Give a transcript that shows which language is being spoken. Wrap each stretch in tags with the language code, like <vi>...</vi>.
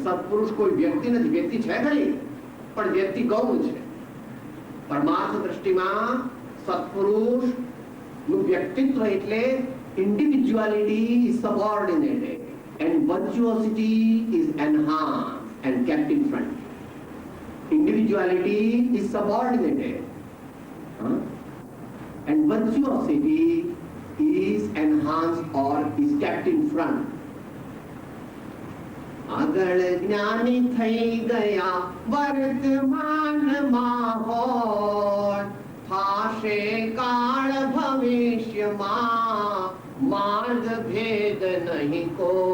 <gu>સત્પુરુષ કોઈ વ્યક્તિ નથી. વ્યક્તિ છે ખરી, પણ વ્યક્તિ ગૌણ છે. પરમાર્થ દ્રષ્ટિમાં સત્પુરુષ નું વ્યક્તિત્વ એટલે</gu> <en>Individuality is subordinated and virtuosity is enhanced and kept in front. Individuality is subordinated, and virtuosity is enhanced or is kept in front.</en> <gu>આગળ જ્ઞાની થઈ ગયા વર્તમાનમાં હોય, થાશે કાળ ભવિષ્યમાં માર્ગ ભેદ નહીં કો.</gu>